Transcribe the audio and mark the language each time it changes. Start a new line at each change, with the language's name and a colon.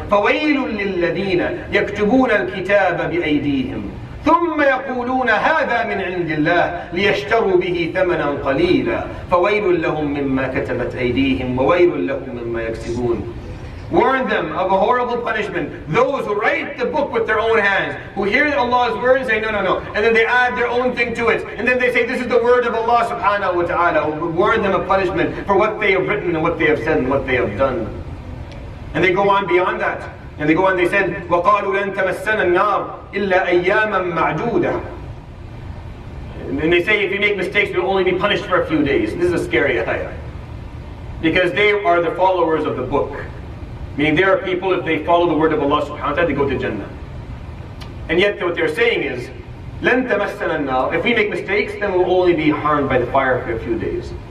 Arabic: فويل للذين يكتبون الكتاب بأيديهم ثم يقولون هذا من عند الله ليشتروا به ثمنا قليلا فويل لهم مما كتبت أيديهم وويل لهم مما يكسبون.
English: Warn them of a horrible punishment. Those who write the book with their own hands, who hear Allah's word and say, no, no, no. And then they add their own thing to it. And then they say, this is the word of Allah subhanahu wa ta'ala. Warn them of punishment for what they have written and what they have said and what they have done. And they go on beyond that. And they go on, they said,
Arabic: وَقَالُوا لَن تَمَسَّنَا النَّارِ إِلَّا أَيَّامًا مَعْدُودًا.
English: And they say, if you make mistakes, you'll only be punished for a few days. This is a scary ayah. Because they are the followers of the book. Meaning there are people, if they follow the word of Allah subhanahu wa ta'ala, they go to Jannah. And yet what they're saying is,
Arabic: لَن تَمَسَّنَا النَّارِ.
English: If we make mistakes, then we'll only be harmed by the fire for a few days.